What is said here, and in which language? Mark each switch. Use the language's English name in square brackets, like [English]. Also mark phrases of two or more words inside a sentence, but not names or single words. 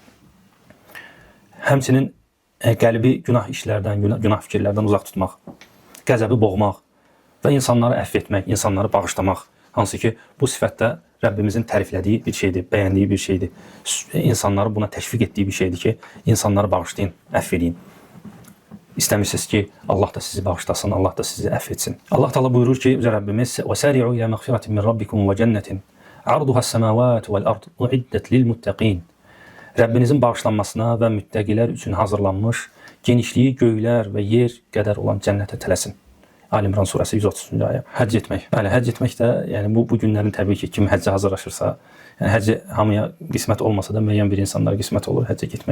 [Azerbaijani] Həmçinin qəlbi günah işlərdən, günah fikirlərdən uzaq tutmaq, qəzəbi boğmaq və insanları əfv etmək, insanları bağışlamaq. Hansı ki, bu sifətdə Rəbbimizin təriflədiyi bir şeydir, bəyəndiyi bir şeydir. İnsanları buna təşviq etdiyi bir şeydir ki, insanları bağışlayın, əfv edin. İstəmirsiniz ki, Allah da sizi bağışlasın, Allah da sizi əfv etsin. Allah Teala buyurur ki, Rəbbimiz [Arabic] وَسَارِعُوا إِلَى مَغْفِرَةٍ مِنْ رَبِّكُمْ وَجَنَّةٍ عَرْضُهَا السَّمَاوَاتُ وَالْأَرْضُ أُعِدَّتْ لِلْمُتَّقِينَ. [Azerbaijani] Rəbbinizin bağışlanmasına və müttəqilər üçün hazırlanmış, genişliyi göylər və yer qədər olan cənnətə tələsin. Ali İmran surəsi 130-cu ayə. Həcc etmək. Bəli, həcc etmək də, yəni bu günlərin təbii ki, kim həccə hazırlaşırsa, yəni həcc hamıya qismət olmasa da müəyyən bir insanlara qismət olur həccə getmək.